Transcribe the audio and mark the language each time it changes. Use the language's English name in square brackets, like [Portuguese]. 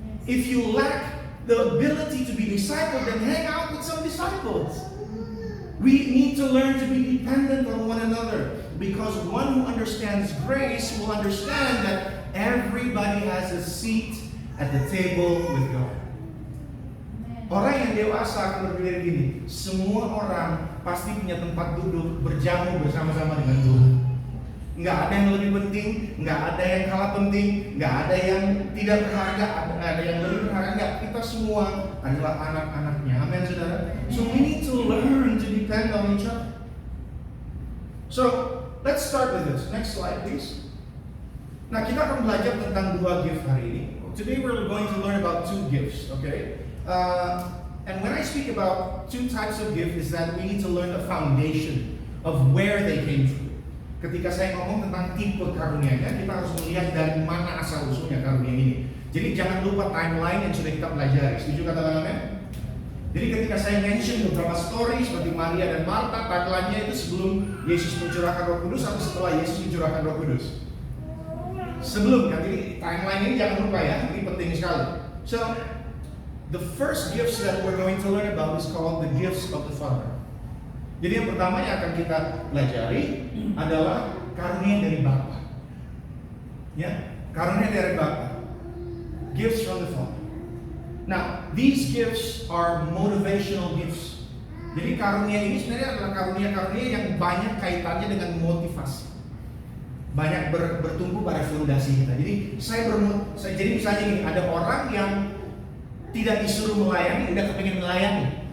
[English] If you lack the ability to be discipled, then hang out with some disciples. We need to learn to be dependent on one another, because one who understands grace will understand that everybody has a seat at the table with God. [Indonesian] Orang yang dewasa akan berpikir gini, semua orang pasti punya tempat duduk berjamu bersama-sama dengan Tuhan. Nggak ada yang lebih penting, nggak ada yang kalah penting, nggak ada yang tidak berharga, ada yang lebih berharga. Nggak, kita semua adalah anak-anaknya. Amin, saudara. [English] So we need to learn to depend on each other. So let's start with this. Next slide, please. [Indonesian] Nah, kita akan belajar tentang dua gift hari ini. [English] Today we're going to learn about two gifts, okay? And when I speak about two types of gifts, is that we need to learn the foundation of where they came from. [Indonesian] Ketika saya ngomong tentang tipe karunianya, kita harus melihat dari mana asal usulnya karunia ini. Jadi jangan lupa timeline yang sudah kita pelajari. Setuju kata-kata? Jadi ketika saya mention beberapa story seperti Maria dan Marta, timelinenya itu sebelum Yesus mencurahkan Roh Kudus atau setelah Yesus mencurahkan Roh Kudus? Sebelum kan? Jadi timeline ini jangan lupa ya, ini penting sekali. [English] So the first gifts that we're going to learn about is called the gifts of the Father. [Indonesian] Jadi yang pertama yang akan kita pelajari adalah karunia dari Bapa. Ya, karunia dari Bapa. [English] Gifts from the Father. Now, these gifts are motivational gifts. [Indonesian] Jadi karunia ini sebenarnya adalah karunia-karunia yang banyak kaitannya dengan motivasi. banyak bertumpu pada fondasi kita. Jadi jadi misalnya nih, ada orang yang tidak disuruh melayani, udah kepengen melayani.